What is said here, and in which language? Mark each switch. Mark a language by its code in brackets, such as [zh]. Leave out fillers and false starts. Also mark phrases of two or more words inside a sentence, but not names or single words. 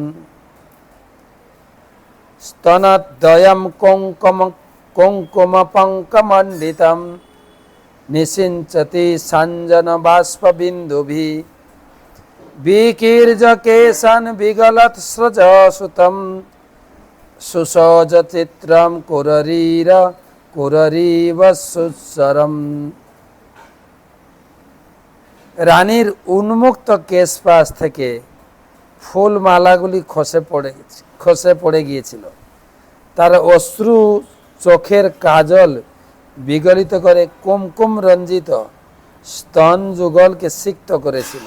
[sa] স্তনদ্বয়ম কুঙ্কুম পঙ্কমণ্ডিতম নিষিঞ্চতি সঞ্জন বাষ্প বিন্দুভি বিকির্জ কেশান বিগলত স্রজ সুতম সুসোচ চিত্রম কুররিব সুস্বরম। [bn] রানীর উন্মুক্ত কেশপাশ থেকে ফুলমালাগুলি খসে পড়ে গিয়েছিল। তার অশ্রু চোখের কাজল বিগলিত করে কুমকুম রঞ্জিত স্তন যুগলকে সিক্ত করেছিল।